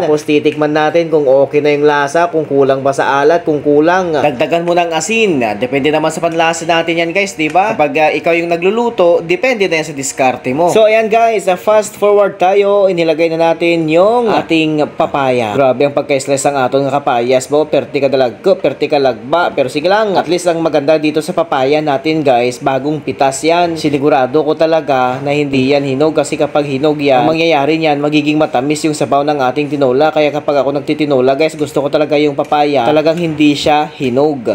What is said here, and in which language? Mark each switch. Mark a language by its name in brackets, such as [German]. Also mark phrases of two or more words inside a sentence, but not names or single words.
[Filipino] Tapos, titikman natin kung okay na yung lasa, kung kulang ba sa alat, kung kulang, dagdagan mo ng asin. Depende naman sa panlasa natin yan guys, diba? Kapag ikaw yung nagluluto, depende na yan sa diskarte mo. So ayan guys, [English] fast forward [Filipino] tayo. Inilagay na natin yung ating papaya. [Hiligaynon] Grabe ang pagka-slice ang aton ng kapayas mo. Perti ka dalagko, perti ka lagba. [Filipino] Pero sige lang, [English] at least [Filipino] ang maganda dito sa papaya natin guys, bagong pitas yan. Sinigurado ko talaga na hindi yan hinog kasi kapag hinog yan, ang mangyayari niyan, magiging matamis yung sabaw ng ating tinola. Kaya kapag ako nagtitin tinola guys. Gusto ko talaga yung papaya. Talagang hindi siya hinog.